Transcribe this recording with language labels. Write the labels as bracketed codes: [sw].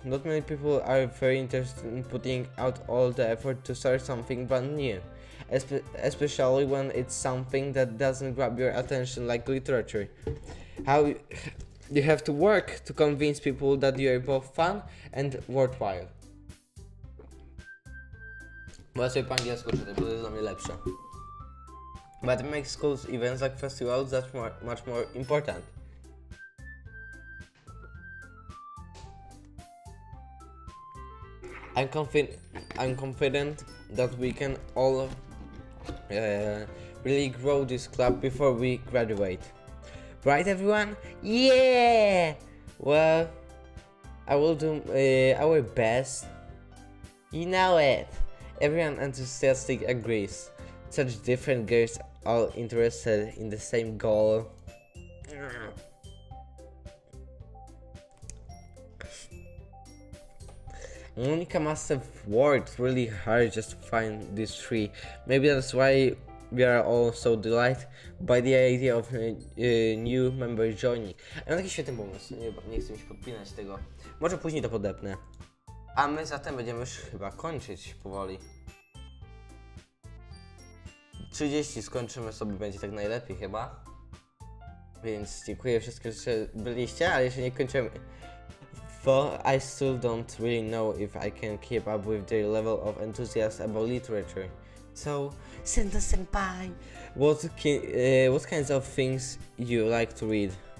[en] Not many people are very interested in putting out all the effort to start something brand new. Especially when it's something that doesn't grab your attention like literature. How you have to work to convince people that you are both fun and worthwhile. [pl] Bo ja sobie po angielsku czytam, bo to jest dla mnie lepsze. [en] But it makes schools events like festivals that much more important. I'm confident that we can all really grow this club before we graduate. Right, everyone? Yeah! Well, I will do our best. You know it. Everyone enthusiastic agrees. Such different girls all interested in the same goal. Monika must have worked really hard just to find these three. Maybe that's why we are all so delighted by the idea of a new member joining. [pl] Ja mam taki świetny pomysł, nie chcę mi się podpinać tego. Może później to podepnę. A my zatem będziemy już chyba kończyć powoli. 30 skończymy sobie, będzie tak najlepiej chyba. Więc dziękuję wszystkim, że byliście, ale jeszcze nie kończymy. [en] For I still don't really know if I can keep up with their level of enthusiasm about literature. So, Zenta senpai, what kinds of things you like to read?